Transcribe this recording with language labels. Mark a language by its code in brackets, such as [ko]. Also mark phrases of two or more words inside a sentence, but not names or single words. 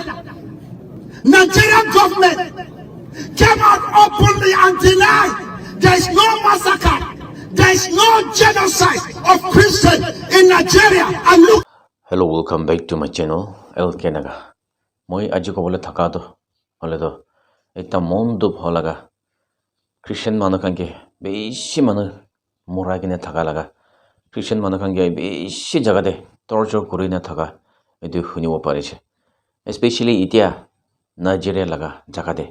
[en] Nigerian government came out openly and denied there is no massacre, there is no genocide of Christians in Nigeria. And look. Hello, welcome back to my channel, LK Naga. [nag] Moi aji ko bole thaka to, hole to, ekta mon dub holaga. Christian manakange beshi manu muragine thaka laga. Christian manakange beshi jagade torture kurine thaka. Edu hunibo pariche. Especially itia Nigeria laga jagade.